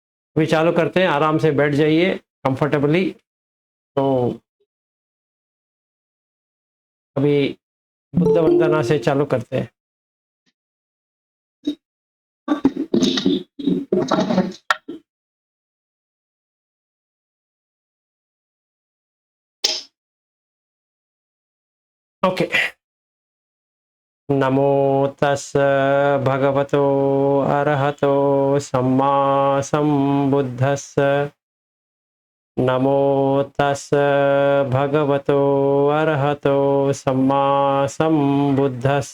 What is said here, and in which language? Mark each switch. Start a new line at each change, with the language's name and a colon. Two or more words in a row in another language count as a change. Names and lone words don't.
Hindi: अभी चालू करते हैं, आराम से बैठ जाइए कंफर्टेबली। तो अभी बुद्ध वंदना से चालू करते हैं। ओके।
Pali: नमो तस् भगवतो अरहतो सम्मा संबुद्धस्स। नमो तस् भगवतो अरहतो सम्मा संबुद्धस्स।